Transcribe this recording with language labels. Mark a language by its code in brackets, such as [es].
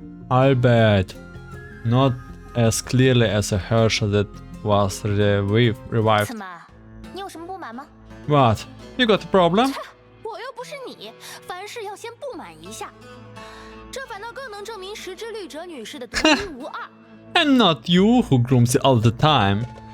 [en] Albeit not as clearly as a Herrscher that was revived. [zh] 怎么，你有什么不满吗？ [en] What? You got a problem? [zh] 我又不是你，凡事要先不满一下，这反倒更能证明石之律者女士的独一无二。 [en] I'm not you who grooms it all the time.